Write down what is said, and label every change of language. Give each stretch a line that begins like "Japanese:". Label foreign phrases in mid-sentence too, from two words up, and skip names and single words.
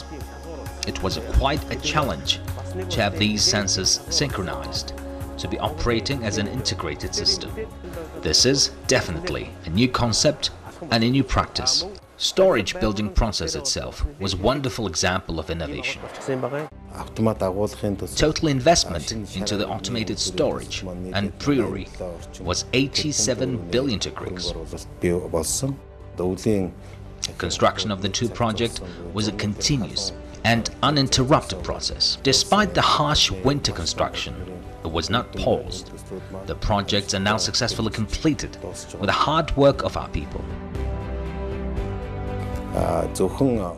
English: It was quite a challenge to have these sensors synchronized, to be operating as an integrated system. This is definitely a new concept and a new practice. Storage building process itself was a wonderful example of innovation.
Mongolian: Автомат агуулгын тус
English: Total investment into the automated storage and brewery was 87 billion tugriks.
Mongolian: бий болсон. Өвлийн
English: Construction of the two projects was a continuous and uninterrupted process. Despite the harsh winter construction, it was not paused. The projects are now successfully completed with the hard work of our people.
Mongolian: зөвхөн